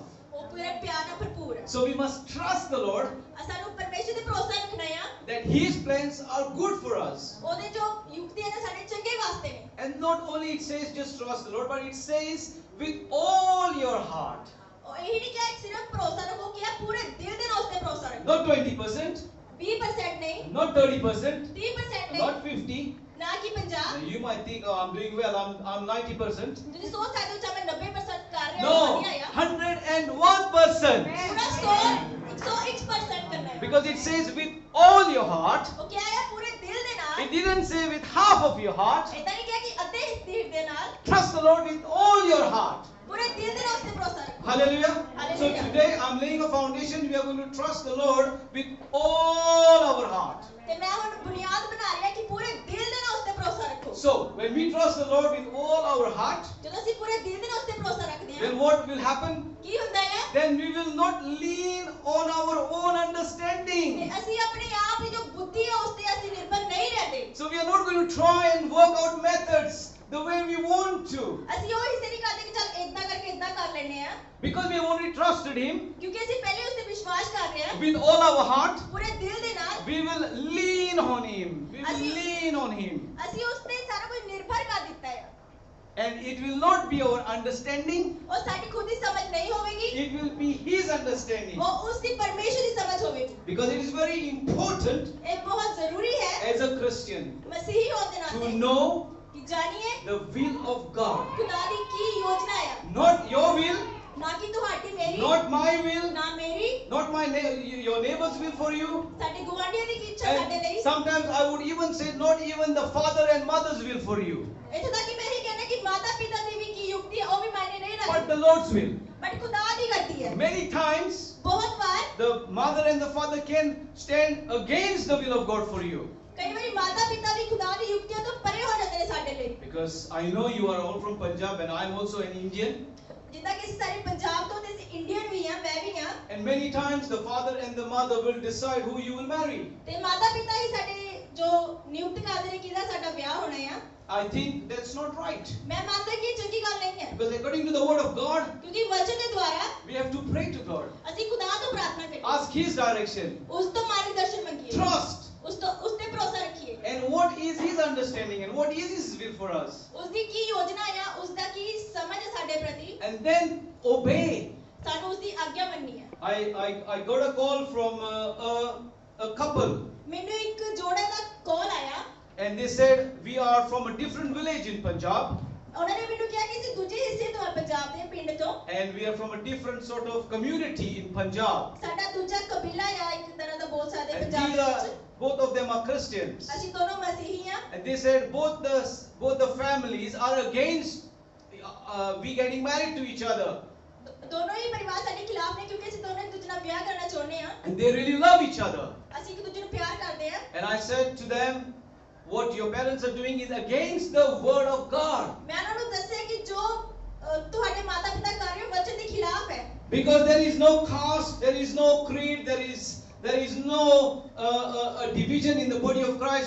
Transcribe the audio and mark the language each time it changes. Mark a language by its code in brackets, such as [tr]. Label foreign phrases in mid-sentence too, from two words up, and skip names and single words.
[pa] ਉਹ ਪੂਰੇ ਪਿਆਰ ਨਾਲ ਭਰਪੂਰ ਹੈ. [en] So we must trust the Lord [pa] ਸਾਨੂੰ ਪਰਮੇਸ਼ਰ ਤੇ ਭਰੋਸਾ ਰੱਖਣਾ ਹੈ [en] that His plans are good for us. [pa] ਉਹਦੇ ਜੋ ਯੁਕਤੀ ਹੈ ਸਾਡੇ ਚੰਗੇ ਵਾਸਤੇ ਨੇ. [en] And not only it says just trust the Lord, but it says with all your heart. [pa] ਉਹ ਇਹੀ ਨਹੀਂ ਕਿ ਸਿਰਫ ਭਰੋਸਾ ਰੱਖੋ ਕਿ ਪੂਰੇ ਦਿਲ ਦੇ ਨਾਲ ਉਸ ਤੇ ਭਰੋਸਾ ਰੱਖੋ. [en] Not 20%, [pa] 20% ਨਹੀਂ, [en] not 30%, [pa] 30% ਨਹੀਂ, [en] not 50. [pa] ਨਾ ਕਿ 50. [en] You might think, oh, I'm doing well, I'm 90%. [pa] ਤੁਸੀਂ ਸੋਚ ਸਕਦੇ ਹੋ ਚਾਹੇ 90% ਕਰ ਰਹੇ ਹੋ [en] No, [pa] ਵਧੀਆ ਆ. [en] 101%. [pa] ਪੂਰਾ 101% ਕਰਨਾ ਹੈ. [en] Because it says with all your heart. [pa] ਉਹ ਕਿਹਾ ਹੈ ਪੂਰੇ ਦਿਲ ਦੇ ਨਾਲ. [en] It didn't say with half of your heart. [pa] ਇਦਾਂ ਨਹੀਂ ਕਿਹਾ ਕਿ ਅੱਧੇ ਦਿਲ ਦੇ ਨਾਲ. [en] Trust the Lord with all your heart. [pa] ਪੂਰੇ ਦਿਲ ਦੇ ਨਾਲ ਉਸ ਤੇ ਭਰੋਸਾ ਰੱਖੋ. [en] Hallelujah. So Hallelujah. today I'm laying a foundation. We are going to trust the Lord with all our heart. [pa] ਤੇ ਮੈਂ ਹੁਣ ਬੁਨਿਆਦ ਬਣਾ ਰਿਹਾ ਕਿ ਪੂਰੇ ਦਿਲ ਦੇ ਨਾਲ ਉਸ ਤੇ ਭਰੋਸਾ ਰੱਖੋ. [en] So when we trust the Lord with all our heart, [pa] ਜਦੋਂ ਅਸੀਂ ਪੂਰੇ ਦਿਲ ਦੇ ਨਾਲ ਉਸ ਤੇ ਭਰੋਸਾ ਰੱਖਦੇ ਹਾਂ [en] then what will happen? [pa] ਕੀ ਹੁੰਦਾ ਹੈ? [en] Then we will not lean on our own [pa] ਤੇ [en] understanding. [pa] ਅਸੀਂ ਆਪਣੇ ਆਪ ਦੀ ਜੋ ਬੁੱਧੀ ਹੈ ਉਸ ਤੇ ਅਸੀਂ ਨਿਰਭਰ ਨਹੀਂ ਰਹਿੰਦੇ. [en] So we are not going to try and work out methods the way we want to. [pa] ਅਸੀਂ ਉਹ ਹਿੱਸੇ ਨਹੀਂ ਕਰਦੇ ਕਿ ਚੱਲ ਇਦਾਂ ਕਰਕੇ ਇਦਾਂ ਕਰ ਲੈਣੇ ਆ. [en] Because we have already trusted Him [pa] ਕਿਉਂਕਿ ਅਸੀਂ ਪਹਿਲੇ ਉਸ ਤੇ ਵਿਸ਼ਵਾਸ ਕਰ ਰਹੇ ਹਾਂ [en] with all our heart. [pa] ਪੂਰੇ ਦਿਲ ਦੇ ਨਾਲ. [en] We will lean on Him. We will Asi- lean on Him. [pa] ਅਸੀਂ ਉਸ ਤੇ ਸਾਰਾ ਕੁਝ ਨਿਰਭਰ ਕਰ ਦਿੱਤਾ ਹੈ. [en] And it will not be our understanding. [pa] ਉਹ ਸਾਡੀ ਖੁਦ ਦੀ ਸਮਝ ਨਹੀਂ ਹੋਵੇਗੀ. [en] It will be His understanding. [pa] ਉਹ ਉਸ ਦੀ ਪਰਮੇਸ਼ਰ ਦੀ ਸਮਝ ਹੋਵੇਗੀ. [en] Because it is very important [pa] ਇਹ ਬਹੁਤ ਜ਼ਰੂਰੀ ਹੈ [en] as a Christian [pa] ਮਸੀਹੀ ਹੋਣ ਦੇ [en] to [pa] ਨਾਤੇ [en] know [pa] ਕਿ ਜਾਣੀਏ [en] the will of God. [pa] ਖੁਦਾ ਦੀ ਕੀ ਯੋਜਨਾ ਹੈ. [en] Not your will, [pa] ਨਾ ਕਿ ਤੁਹਾਡੀ ਮੇਰੀ, [en] not my will, [pa] ਨਾ ਮੇਰੀ, [en] not your neighbor's will for you. [pa] ਸਾਡੇ ਗੁਆਂਢੀਆਂ ਦੀ ਕੀ ਇੱਛਾ ਸਾਡੇ [en] And [pa] ਲਈ. [en] sometimes I would even say not even the father and mother's will for you, [pa] ਇੱਥੇ ਤੱਕ ਕਿ ਮੈਂ ਇਹ ਕਹਿੰਦਾ ਕਿ ਮਾਤਾ ਪਿਤਾ ਦੀ ਵੀ ਕੀ ਯੁਕਤੀ ਹੈ ਉਹ ਵੀ ਮਾਇਨੇ ਨਹੀਂ [en] but [pa] ਰੱਖਦੀ. [en] the Lord's will. [pa] ਬਟ ਖੁਦਾ ਦੀ ਕਰਦੀ ਹੈ. [en] Many times [pa] ਬਹੁਤ ਵਾਰ [en] the mother and the father can stand against the will of God for you. [pa] ਕਈ ਵਾਰੀ ਮਾਤਾ ਪਿਤਾ ਵੀ ਖੁਦਾ ਦੀ ਯੁਕਤੀਆਂ ਤੋਂ ਪਰੇ ਹੋ ਜਾਂਦੇ ਨੇ ਸਾਡੇ ਲਈ. [en] Because I know you are all from Punjab and I am also an Indian. [pa] ਜਿੱਦਾਂ ਕਿ ਅਸੀਂ ਸਾਰੇ ਪੰਜਾਬ ਤੋਂ ਤੇ ਅਸੀਂ ਇੰਡੀਅਨ ਵੀ ਹਾਂ, ਮੈਂ ਵੀ ਹਾਂ. [en] And many times the father and the mother will decide who you will marry. [pa] ਤੇ ਮਾਤਾ ਪਿਤਾ ਹੀ ਸਾਡੇ ਜੋ ਨਿਯੁਕਤ ਕਰਦੇ ਨੇ ਕਿਹਦਾ ਸਾਡਾ ਵਿਆਹ ਹੋਣਾ ਹੈ. [en] I think that's not right. [pa] ਮੈਂ ਮਾਨਤਾ ਕਿ ਯੇ ਚੰਗੀ ਗੱਲ ਨਹੀਂ ਹੈ, [en] Because according to the word of God, [hi] क्योंकि वचन के द्वारा [en] we have to pray to God. [pa] ਅਸੀਂ ਖੁਦਾ ਤੋ ਪ੍ਰਾਰਥਨਾ ਕਰੀਏ, [en] Ask His direction. [pa] ਉਸ ਤੋ ਮਾਰਗਦਰਸ਼ਨ ਮੰਗੀਏ, [en] Trust. [pa] ਉਸ ਤੇ ਭਰੋਸਾ ਰੱਖੀਏ, [en] And what is His understanding and what is His will for us. [pa] ਉਸਦੀ ਕੀ ਯੋਜਨਾ ਹੈ, ਉਸਦਾ ਕੀ ਸਮਝ ਹੈ ਸਾਡੇ ਪ੍ਰਤੀ, [en] And then obey. [pa] ਸਾਨੂੰ ਉਸਦੀ ਆਗਿਆ ਮੰਨਣੀ ਹੈ। [en] I got a call from a couple. [pa] ਮੈਨੂੰ ਇੱਕ ਜੋੜੇ ਦਾ ਕਾਲ ਆਇਆ, [en] And they said, we are from a different village in Punjab. [pa] ਉਹਨਾਂ ਨੇ ਮੈਨੂੰ ਕਿਹਾ ਕਿ ਅਸੀਂ ਦੂਜੇ ਹਿੱਸੇ ਤੋਂ ਆ, ਪੰਜਾਬ ਦੇ ਪਿੰਡ ਤੋਂ, [en] And we are from a different sort of community in Punjab. [pa] ਸਾਡਾ ਦੂਜਾ ਕਬੀਲਾ ਆ ਇੱਕ ਤਰ੍ਹਾਂ ਦਾ ਬਹੁਤ ਸਾਰੇ [en] And [pa] ਪੰਜਾਬ ਦੇ ਵਿੱਚ, [en] both of them are Christians. [pa] ਅਸੀਂ ਦੋਨੋਂ ਮਸੀਹੀ ਆ। [en] And they said both the families are against we getting married to each other. [pa] ਦੋਨੋਂ ਹੀ ਪਰਿਵਾਰ ਸਾਡੇ ਖਿਲਾਫ ਨੇ ਕਿਉਂਕਿ ਅਸੀਂ ਦੋਨੋਂ ਇੱਕ ਦੂਜੇ ਨਾਲ ਵਿਆਹ ਕਰਨਾ ਚਾਹੁੰਦੇ ਆ, [en] And they really love each other. [pa] ਅਸੀਂ ਇੱਕ ਦੂਜੇ ਨੂੰ ਪਿਆਰ ਕਰਦੇ ਆ। [en] And I said to them, what your parents are doing is against the word of God. [pa] ਮੈਂ ਉਹਨਾਂ ਨੂੰ ਦੱਸਿਆ ਕਿ ਜੋ ਤੁਹਾਡੇ ਮਾਤਾ ਪਿਤਾ ਕਰ ਰਹੇ ਹੋ ਵਚਨ ਦੇ ਖਿਲਾਫ ਹੈ, [en] Because there is no caste, there is no creed, there is no a division in the body of Christ.